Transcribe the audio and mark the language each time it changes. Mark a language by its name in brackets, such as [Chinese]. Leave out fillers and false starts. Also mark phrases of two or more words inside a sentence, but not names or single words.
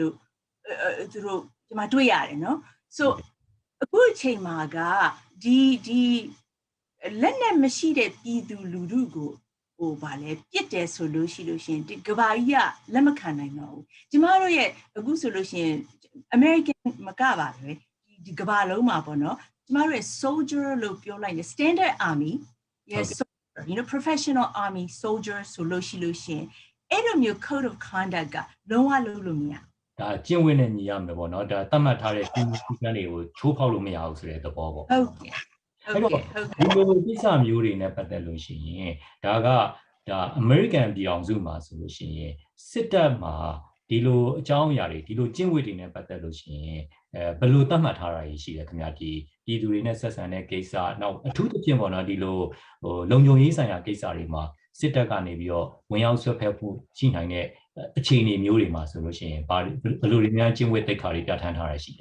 [Burmese] လို့သူတို့ကျမတွေ့ရတယ်เนาะ so အခုအချိန်မှာကဒီလက်နဲ့မရှိတဲ့ပြည်သူလူထု ကိုဗာလဲပြစ်တယ်ဆိုလို့ရှိရင်ဒီကဘာကြီးကလက်မခံနိုင်တော့ဘူးကျမတို့ရဲ့အခုဆိုလို့ရှိရင် American မကပါပဲဒီကဘာလုံးမှာပေါ့နော်ကျမတို့ရဲ့ soldier လို့ပြောလိုက်တယ် [English] standard army yes soldier, you know professional army soldier [Burmese] ဆိုလို့ရှိရင်အဲ့လိုမျိုး [English] code of conduct [Burmese] ကလုံးဝလို့မရ ဒါကျင့်ဝတ်နဲ့ညီရမယ်ပေါ့နော်ဒါသတ်မှတ်ထားတဲ့စီမံစည်းကမ်းတွေကိုချိုးဖောက်လို့မရဘူးဆိုတဲ့သဘောပေါ့ ဟုတ်ကဲ့ အဲ့တော့ဒီလိုကိစ္စမျိုးတွေနဲ့ပတ်သက်လို့ရှိရင်ဒါအမေရိကန်ပြည်အောင်စုမှာဆိုလို့ရှိရင်စစ်တပ်မှာဒီလိုအကြောင်းအရာတွေဒီလိုကျင့်ဝတ်တွေနဲ့ပတ်သက်လို့ရှိရင်ဘယ်လိုသတ်မှတ်ထားတာရှိလဲခင်ဗျာဒီပြည်သူတွေနဲ့ဆက်ဆံတဲ့ကိစ္စနောက်အထူးသဖြင့်ပေါ့နော်ဒီလိုလုံခြုံရေးဆိုင်ရာကိစ္စတွေမှာစစ်တပ်ကနေပြီးတော့ဝင်ရောက်ဆွတ်ဖက်ဖို့ရှိနိုင်တဲ့အခြေအနေမျိုးတွေမှာဆိုလို့ရှိရင်ဘယ်လိုတွေများကျင့်ဝတ်သိက္ခာတွေပြဋ္ဌာန်းထားရရှိလဲ